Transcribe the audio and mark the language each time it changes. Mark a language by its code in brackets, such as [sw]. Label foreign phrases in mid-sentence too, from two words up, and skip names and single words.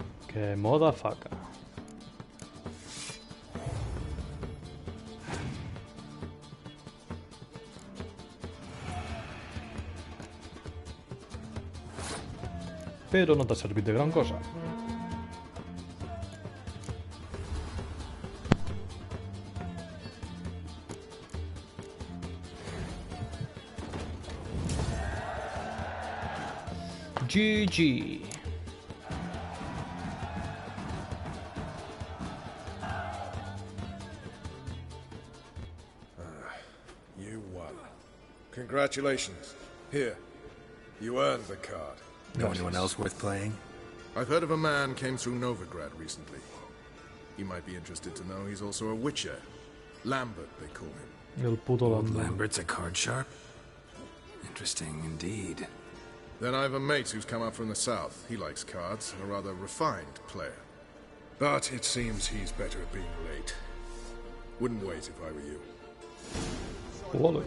[ca] Que moda faca. Però no t'ha servit de gran cosa. [en] GG. You won. Congratulations. Here. You earned the card. Know anyone else worth playing? I've heard of a man came through Novigrad recently. You might be interested to know he's also a witcher. Lambert, they call him. [es] El puto Lambert. [en] Lambert's a card sharp? Interesting indeed. Then I have a mate who's come up from the south. He likes cards, a rather refined player. But it seems he's better at being late. Wouldn't wait if I were you. Wallet.